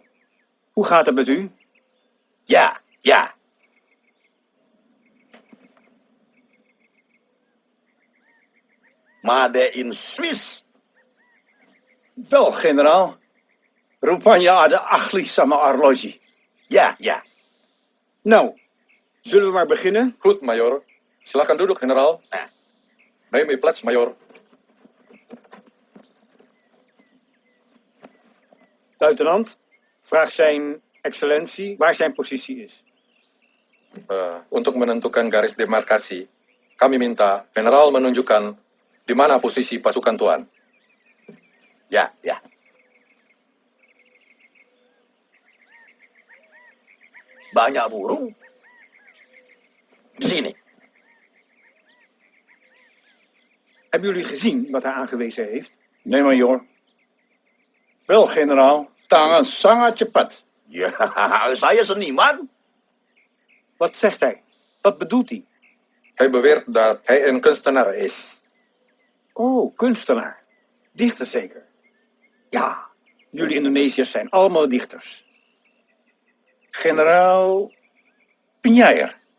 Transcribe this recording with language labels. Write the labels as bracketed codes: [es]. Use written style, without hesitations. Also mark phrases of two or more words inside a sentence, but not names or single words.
[nl] Hoe gaat het met u? Ja, ja. [en] Made in Swiss. [nl] Wel, generaal. [id] Rupanya ada ahli sama arloji. [nl] Ja, ja. Nou, zullen we maar beginnen? Goed, majoor. [id] Silakan duduk, [nl] generaal. Neem uw plaats, majoor. Luitenant, vraag zijn excellentie waar zijn positie is. [id] Untuk menentukan garis demarkasi, kami minta general menunjukkan di mana posisi pasukan Tuan. Ya, ya. Banyak burung. Di sini. [nl] Hebben jullie gezien wat hij aangewezen heeft? Nee, majoor. Wel, generaal. [id] Tangan sangat cepat. Ja, saya seniman. [nl] Wat zegt hij? Wat bedoelt hij? Hij beweert dat hij een kunstenaar is. Oh, kunstenaar. Dichter zeker? Ja, jullie Indonesiërs zijn allemaal dichters. Generaal Pinyair.